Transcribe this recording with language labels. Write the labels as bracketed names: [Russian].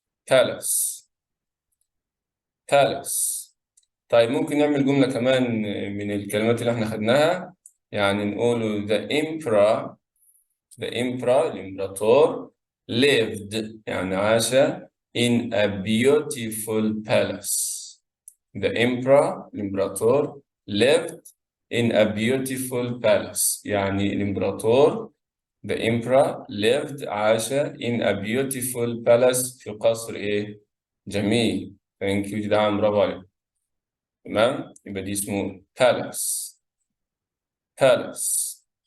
[English] palace. palace. [Arabic] طيب ممكن نعمل جملة كمان من الكلمات اللي احنا خدناها، يعني نقوله [English] the emperor. [Arabic] the emperor الإمبراطور lived يعني عاش [English] in a beautiful palace. The emperor الإمبراطور lived in a beautiful palace. [Arabic] يعني الإمبراطور [English] the emperor lived [Arabic] عاش [English] in a beautiful palace [Arabic] في قصر إيه؟ جميل. [English] thank you [Arabic] جدعان برافو عليك. تمام؟ يبقى دي اسمه palace. [English] palace.